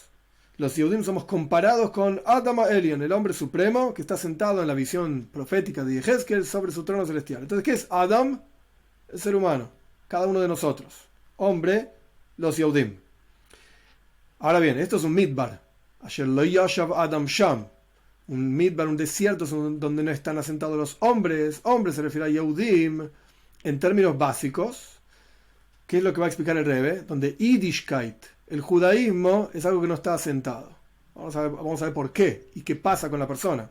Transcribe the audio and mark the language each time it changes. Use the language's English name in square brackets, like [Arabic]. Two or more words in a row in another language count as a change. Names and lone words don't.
[Spanish] Los Yehudim somos comparados con [Hebrew] אדם עליון, [Spanish] el hombre supremo que está sentado en la visión profética de Yehezkel sobre su trono celestial. Entonces, ¿qué es Adam? El ser humano, cada uno de nosotros. Hombre, los Yehudim. Ahora bien, esto es un midbar. [Hebrew] אשר לא ישב אדם שם. [Spanish] Un midbar, un desierto donde no están asentados los hombres. Hombres se refiere a Yehudim en términos básicos. ¿Qué es lo que va a explicar el Rebbe? Donde Yiddishkeit, el judaísmo, es algo que no está asentado. Vamos a ver por qué y qué pasa con la persona.